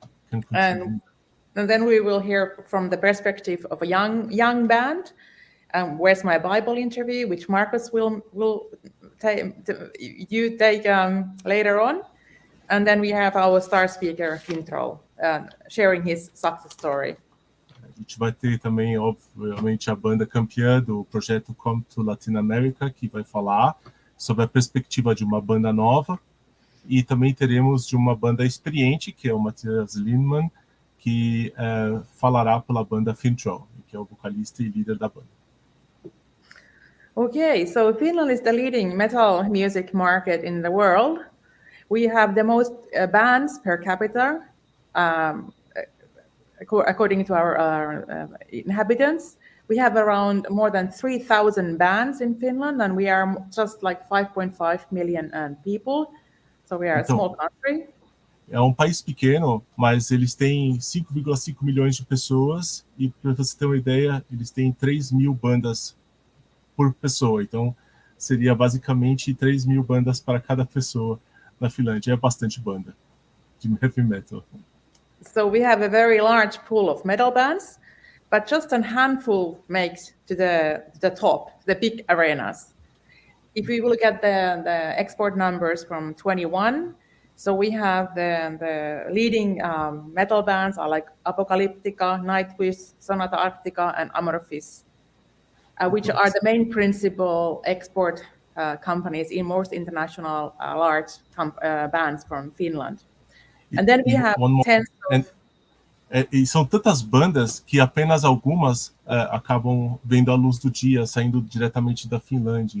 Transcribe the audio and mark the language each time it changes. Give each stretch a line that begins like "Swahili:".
English: And then we will hear from the perspective of a young band. Where's My Bible interview, which Marcus will take later on. And then we have our star speaker, Fintro, sharing his success story.
Portuguese: A gente vai ter também, obviamente, a banda campeã do projeto Come to Latin America, que vai falar sobre a perspectiva de uma banda nova. E também teremos de uma banda experiente, que é o Matthias Lindman, que falará pela banda Fintro, que é o vocalista e líder da banda.
English: Okay, so Finland is the leading metal music market in the world. We have the most bands per capita, according to our inhabitants. We have around more than 3,000 bands in Finland, and we are just like 5.5 million people. So we are a small country.
Portuguese: É um país pequeno, mas eles têm 5,5 milhões de pessoas e, para você ter uma ideia, eles têm 3.000 bandas por pessoa. Então, seria basicamente 3.000 bandas para cada pessoa na Finlândia. É bastante banda de heavy metal.
English: So we have a very large pool of metal bands, but just a handful makes to the top, the big arenas. If we look at the export numbers from 21, so we have the leading metal bands are like Apocalyptica, Nightwish, Sonata Arctica, and Amorphis, which are the main principal export companies in most international large bands from Finland. And then we have tens of...
Portuguese: E são tantas bandas que apenas algumas acabam vendo a luz do dia, saindo diretamente da Finlândia.